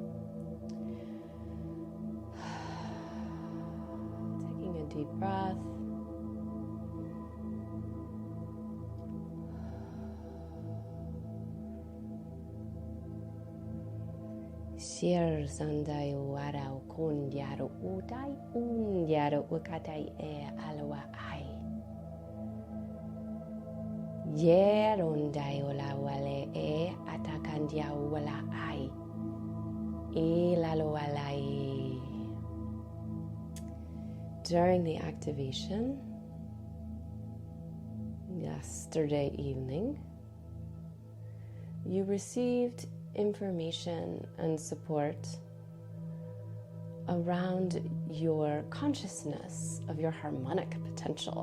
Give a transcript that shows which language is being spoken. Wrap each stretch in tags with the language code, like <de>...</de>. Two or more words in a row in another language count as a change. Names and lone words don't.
<en>Deep breath. Shir sandai warau kun yaru udai yaru ukatai alawa ai. Yerundai ola wale atakandia wala ai. Ilalo walai. During the activation yesterday evening, you received information and support around your consciousness of your harmonic potential.</en>